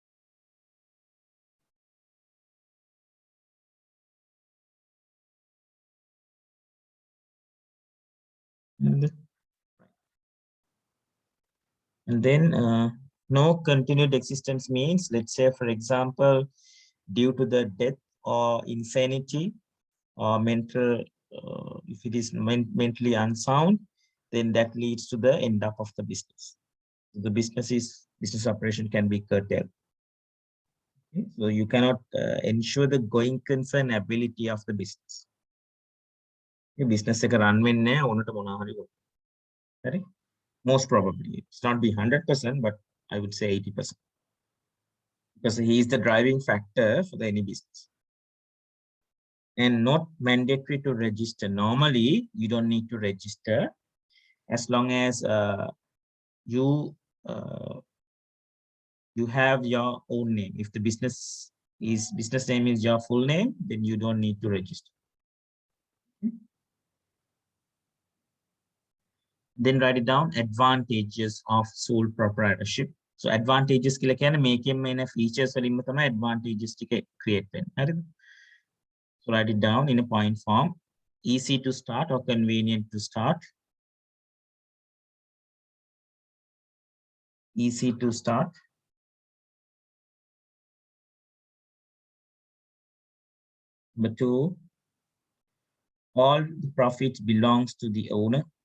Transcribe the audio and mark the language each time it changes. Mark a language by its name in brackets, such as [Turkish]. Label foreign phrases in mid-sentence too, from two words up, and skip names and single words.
[English] And then no continued existence means, let's say, for example, due to the death or insanity or mental, if it is mentally unsound, then that leads to the end up of the business. The business operation can be curtailed. Okay? So you cannot ensure the going concern ability of the business. [Sinhala] Business එක run වෙන්නේ ඕනට මොනවා හරි හරි. [English] Most probably it's not be 100%, but I would say 80%, because he is the driving factor for any business. And not mandatory to register. Normally you don't need to register as long as you have your own name. If the business name is your full name, then you don't need to register. Then write it down, advantages of sole proprietorship. So advantages [Sinhala] කියලා කියන්නේ මේකෙන් එන features වලින්ම තමයි advantages ටික create වෙන්නේ. හරිද? [English] So write it down in a point form. Easy to start or convenient to start. Easy to start. Number 2, all the profit belongs to the owner.